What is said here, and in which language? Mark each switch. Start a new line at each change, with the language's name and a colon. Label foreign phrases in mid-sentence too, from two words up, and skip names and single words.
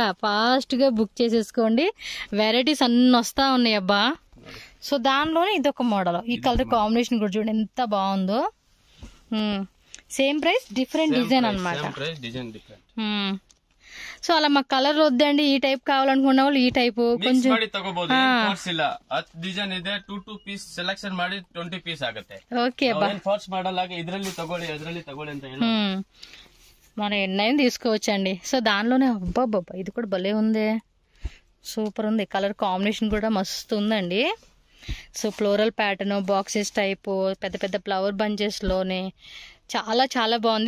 Telugu: ఫాస్ట్ గా బుక్ చేసేసుకోండి, వెరైటీస్ అన్ని వస్తా ఉన్నాయి అబ్బా. సో దానిలోనే ఇదొక మోడల్, ఈ
English: color combination
Telugu: కూడా చూడండి ఎంత బాగుందో.
English: same price different design అనమాట.
Telugu: సో అలా మాకు కలర్ వద్దండి, ఈ టైప్ కావాలనుకున్న వాళ్ళు ఈ టైప్ కొంచెం
Kannada: ಡಿಸೈನ್ ಇದೆ. 2
English: piece selection
Kannada: ಮಾಡಿ 20 ಪೀಸ್ ಆಗುತ್ತೆ.
Telugu: ఓకే బా,
Kannada: ಫಾರ್ಸ್ ಮಾಡಲ್ಲ, ಇದ್ರಲ್ಲಿ ತಗೊಳ್ಳಿ ಅದ್ರಲ್ಲಿ ತಗೊಳ್ಳಿ ಅಂತ ಹೇಳಿ
Telugu: మనం ఎన్నైనా తీసుకోవచ్చండి. సో దానిలోనే అబ్బా ఇది కూడా భలే ఉంది, సూపర్ ఉంది.
English: color combination
Telugu: కూడా మస్తు ఉందండి. సో
English: floral pattern, boxes type,
Telugu: పెద్ద పెద్ద
English: flower bunches
Telugu: లోనే చాలా చాలా బాగుంది.